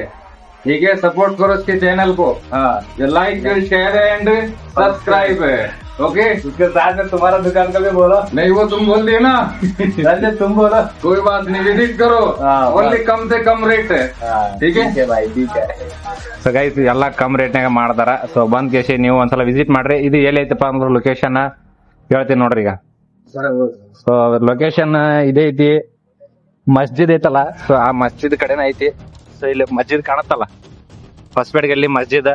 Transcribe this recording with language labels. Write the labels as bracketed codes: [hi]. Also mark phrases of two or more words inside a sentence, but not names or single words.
[hi] ठीक है, सपोर्ट करो इसके चैनल को. [en] like share and subscribe [hi] है. ओके. उसके साथ में तुम्हारा दुकान का भी बोलो. नहीं वो तुम बोल दिए ना. तुम बोलो. कोई बात नहीं, विजिट करो. ओनली कम से कम रेट है. ठीक है भाई, ठीक है. [en] so guys [kn] ಎಲ್ಲ ಕಮ್ ರೇಟ್ನಾಗ ಮಾಡ್ತಾರ. ಸೊ ಬಂದ್ ಕೇಸಿ ನೀವು ಒಂದ್ಸಲ ವಿಸಿಟ್ ಮಾಡ್ರಿ. ಇದು ಎಲ್ಲಿ ಐತಪ್ಪ ಅಂದ್ರೆ ಲೊಕೇಶನ್ ಹೇಳ್ತೀನಿ ನೋಡ್ರಿ. ಈಗ [en] so location [kn] ಇದೇ ಐತಿ, ಮಸ್ಜಿದ್ ಐತಲ್ಲ, ಸೊ ಆ ಮಸ್ಜಿದ್ ಕಡೆನ ಐತಿ. ಸೊ ಇಲ್ಲಿ ಮಸ್ಜಿದ್ ಕಾಣತ್ತಲ್ಲ, ಹೊಸಪೇಟೆ ಗಲ್ಲಿ ಮಸ್ಜಿದ್.